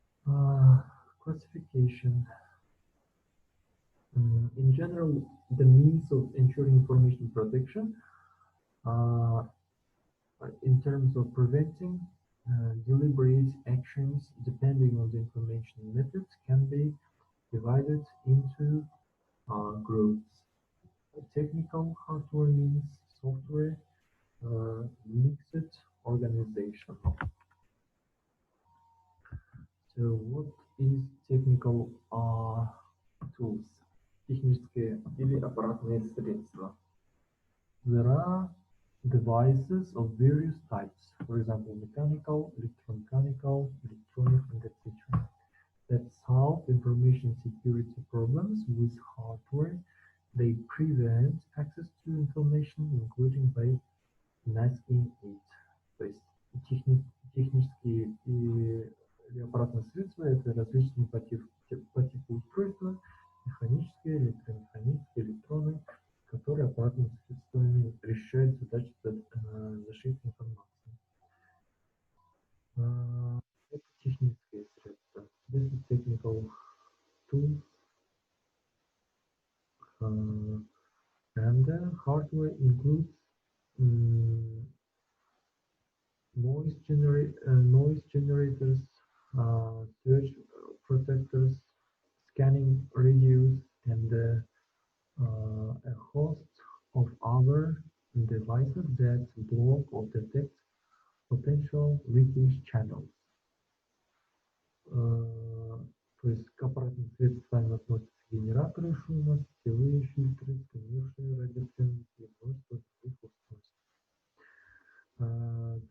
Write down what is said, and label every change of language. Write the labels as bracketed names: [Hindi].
[English] Uh, Classification. In general, the means of ensuring information protection uh, in terms of preventing deliberate actions depending on the information methods can be divided into groups. Technical hardware means software, mixed organization. So what is technical tools? [Russian] Технические или аппаратные средства. [English] There are devices of various types, for example, mechanical, electromechanical, electronic, and etc., that solve information security problems with hardware. They prevent access to information, including by masking it. [Russian] То есть технические или аппаратные средства — это различные по типу устройства, механические, электромеханические, электронные, которые аппаратными средствами решают задачи защиты информации. Это технические средства. [English] This is technical tools, and hardware includes um, noise generators, surge protectors, scanning radios, and a host of other devices that block or detect potential leakage channels. [Russian] То есть к аппаратным средствам относятся генераторы шума, сетевые фильтры, сканирующие радиоприемники и множество других устройств.